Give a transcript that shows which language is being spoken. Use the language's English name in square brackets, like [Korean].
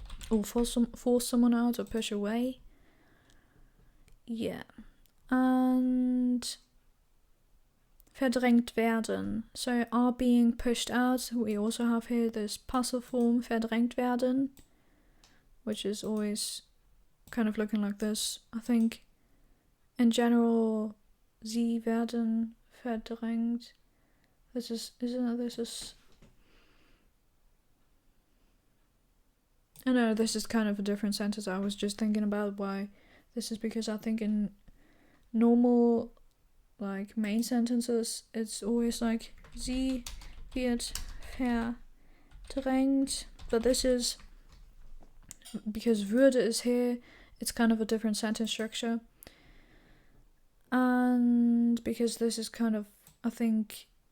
[English] Or force someone out or push away. Yeah. [German] And verdrängt werden. [English] So are being pushed out. We also have here this passive form, [German] verdrängt werden, [English] which is always kind of looking like this. I think in general, [German] sie werden verdrängt. [English] This is I know this is kind of a different sentence. I was just thinking about why this is, because I think in normal like main sentences it's always like [German] sie wird verdrängt, [English] but this is because würde is here, it's kind of a different sentence structure, and because this is kind of, I think,